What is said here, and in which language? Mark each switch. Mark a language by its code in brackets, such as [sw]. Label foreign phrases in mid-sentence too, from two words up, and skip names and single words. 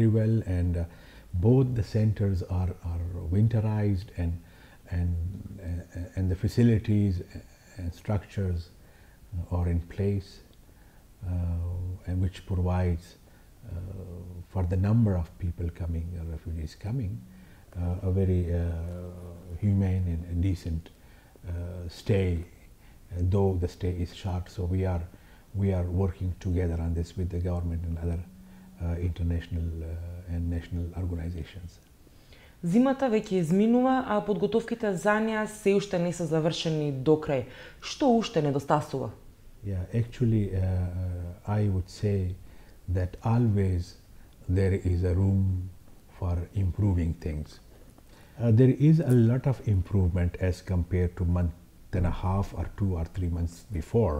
[en] well, and both the centers are winterized, and the facilities and structures are in place, and which provides for the number of people coming, refugees coming, a very humane and decent stay, though the stay is short. So we are working together on this with the government and other international and national organizations. [mk] Зимата веќе изминува, а подготовките за неа се уште не се завршени до крај. Што уште недостасува? [en] Yeah, actually, I would say that always there is a room for improving things. There is a lot of improvement as compared to month and a half or 2 or 3 months before.